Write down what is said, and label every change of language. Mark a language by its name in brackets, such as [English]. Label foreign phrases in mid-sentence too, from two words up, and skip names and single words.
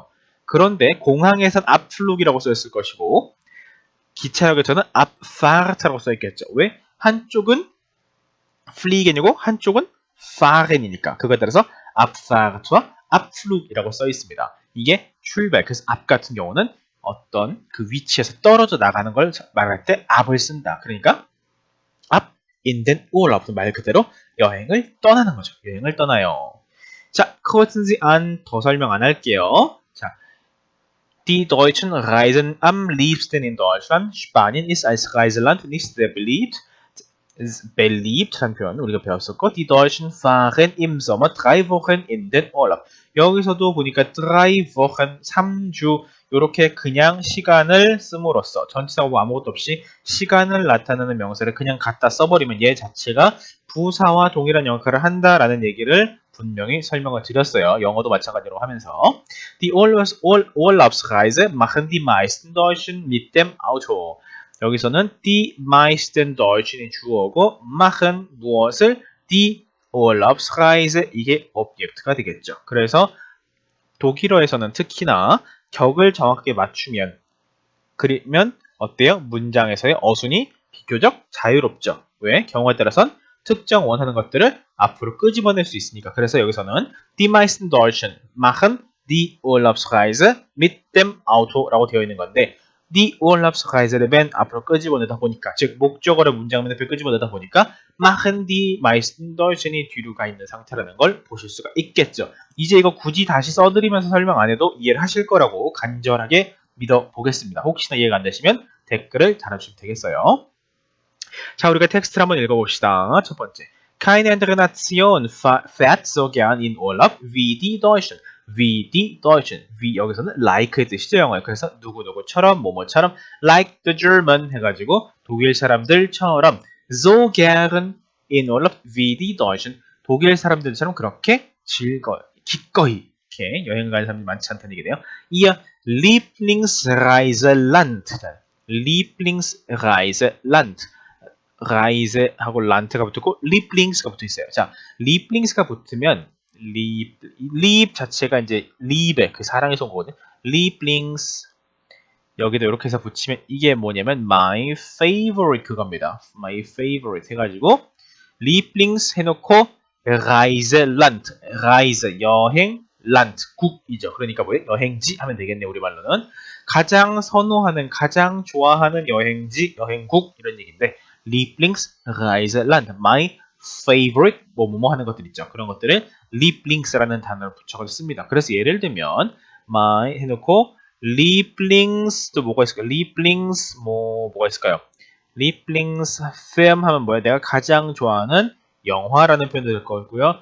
[Korean] 그런데 공항에선 abflug이라고 써있을 것이고 기차역에서는 abfahrt라고 써있겠죠. 왜? 한쪽은 fliegen이고 한쪽은 fahren이니까. 그거에 따라서 abfahrt와 abflug이라고 써있습니다. 이게 출발. 그래서 ab 같은 경우는 어떤 그 위치에서 떨어져 나가는 걸 말할 때 ab을 쓴다. [German] 그러니까 ab in den Urlaub, [Korean] 말 그대로 여행을 떠나는 거죠. 여행을 떠나요. 자, [German] kreuzen Sie an. [Korean] 더 설명 안 할게요. 자, [German] die Deutschen reisen am liebsten in Deutschland. Spanien ist als Reiseland nicht sehr beliebt. [Korean] beliebt라는 표현 우리가 배웠었고, [German] die Deutschen fahren im Sommer 3 Wochen in den Urlaub. [Korean] 여기서도 보니까 3 Wochen, 3주 이렇게 그냥 시간을 씀으로써 전치사하고 아무것도 없이 시간을 나타내는 명사를 그냥 갖다 써버리면 얘 자체가 부사와 동일한 역할을 한다라는 얘기를 분명히 설명을 드렸어요. 영어도 마찬가지로 하면서 [German] Die Urlaubsreise machen die meisten Deutschen mit dem Auto. [Korean] 여기서는 [German] die meisten Deutschen [Korean] 이 주어고 machen 무엇을? [German] die Urlaubsreise [Korean] 이게 오브젝트가 되겠죠. 그래서 독일어에서는 특히나 격을 정확하게 맞추면 그러면 어때요? 문장에서의 어순이 비교적 자유롭죠. 왜? 경우에 따라선 특정 원하는 것들을 앞으로 끄집어낼 수 있으니까. 그래서 여기서는 [German] Die meisten Deutschen machen die Urlaubsreise mit dem Auto [Korean] 라고 되어 있는 건데 [German] die Urlaubsreise [Korean] 를 맨 앞으로 끄집어내다 보니까 즉 목적어를 문장 맨 앞에 끄집어내다 보니까 [German] machen die meisten Deutschen [Korean] 이 뒤로 가 있는 상태라는 걸 보실 수가 있겠죠. 이제 이거 굳이 다시 써드리면서 설명 안 해도 이해를 하실 거라고 간절하게 믿어보겠습니다. 혹시나 이해가 안 되시면 댓글을 달아주시면 되겠어요. 자, 우리가 텍스트를 한번 읽어봅시다. 첫 번째. [German] Keine andere Nation fährt so gern in Urlaub wie die Deutschen. Wie die Deutschen. [Korean] wie 여기서는 like의 뜻이죠, 영어에. 그래서 누구누구처럼, 뭐뭐처럼 [English] like the German [Korean] 해가지고 독일 사람들처럼 [German] so gern in Urlaub wie die Deutschen. [Korean] 독일 사람들처럼 그렇게 기꺼이 이렇게 여행 가는 사람들이 많지 않다는 얘기네요. [German] Ihr Lieblingsreiseland. Lieblingsreiseland. [Korean] Reise하고 land가 붙고 Lieblings가 붙어 있어요. 자, Lieblings가 붙으면 Lieb 자체가 이제 Liebe 그 사랑에서 온 거거든요. Lieblings 여기도 이렇게 해서 붙이면 이게 뭐냐면 [English] my favorite [Korean] 그겁니다. [English] my favorite [Korean] 해가지고 Lieblings 해놓고 [German] Reiseland Reise [Korean] 여행 land 국이죠. 그러니까 뭐예요? 여행지 하면 되겠네요. 우리말로는 가장 선호하는 가장 좋아하는 여행지 여행국 이런 얘기인데 Lieblingsreiseland, [English] my favorite [Korean] 뭐뭐 하는 것들 있죠. 그런 것들을 Lieblings라는 단어를 붙여가지고 씁니다. 그래서 예를 들면 my 해놓고 Lieblings 또 뭐가 있을까요? Lieblings 뭐가 있을까요? Lieblingsfilm 하면 뭐야? 내가 가장 좋아하는 영화라는 표현도 될 거고요.